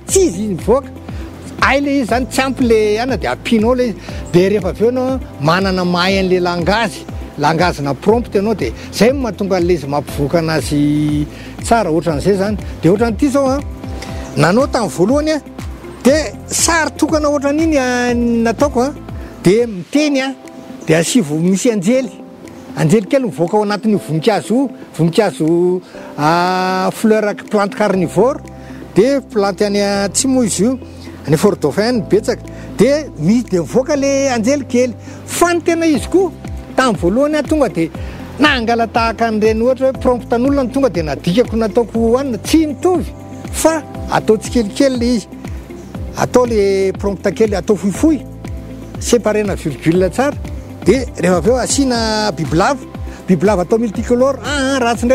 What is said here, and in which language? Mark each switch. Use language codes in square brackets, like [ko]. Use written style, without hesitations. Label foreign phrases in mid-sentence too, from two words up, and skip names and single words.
[mg] tsy izy nivoaka ay le izy zany tsy ampy le ana de ampinao le izy de rehefa avy eo anao manana mahay an'le langazina prompte anao de zay mahatonga le izy mampivoaka anazy tsara ohatran'izay zany de ohatran'ity zao nanao tamin'ny voalohany de sary tokana ohatran'iny nataoko de miteny de asivo misy anjely kely mivoaka ao anatin'io voninkazo [fr] fleur plante carnivore [mg] de plante any atsimo izy io any Fort Dauphin betsaka de misy de mivoaka le anjely kely fa ny tena izy koa tamin'ny voalohany tonga de nangala tahaka an'ireny ohatra hoe promptan'olona ny tonga de nadikako nataoko hoanina tsy mitovy fa atao tsikelikely le izy atao le prompte kely atao fohifohy séparena virgule tsara de rehefa avy eo asina bibilava atao multicolore ratsy indray